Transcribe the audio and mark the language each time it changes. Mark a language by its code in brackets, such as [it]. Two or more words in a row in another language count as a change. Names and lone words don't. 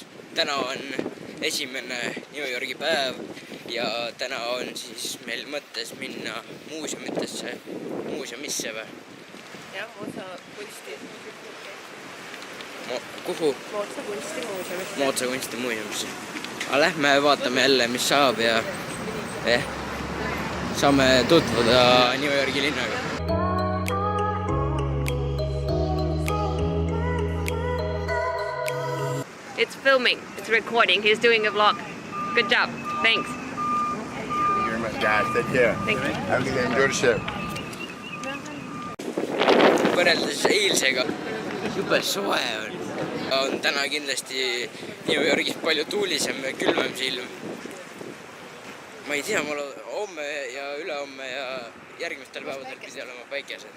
[et] Täna on esimene New Yorgi päev ja täna on siis meil mõttes minna muuseumisse või? Jah, Mootsa kunsti. Kuhu? Mootsa kunstimuuseumisse. Mootsa kunstimuuseumisse. Aga lähme vaatame jälle, mis saab ja saame tutvuda New Yorgi linnaga. [en] It's filming, it's recording, he's doing a vlog. Good job, thanks. Thank you very much, guys. Take care. Thank you. Have a good day. Enjoy the show. [et] Võrreldes eilsega jube soe on täna kindlasti New Yorgis palju tuulisem ja külmem see ilm. Ma ei tea, mul homme ja ülehomme ja järgmistel päevadel pidi olema päikesed.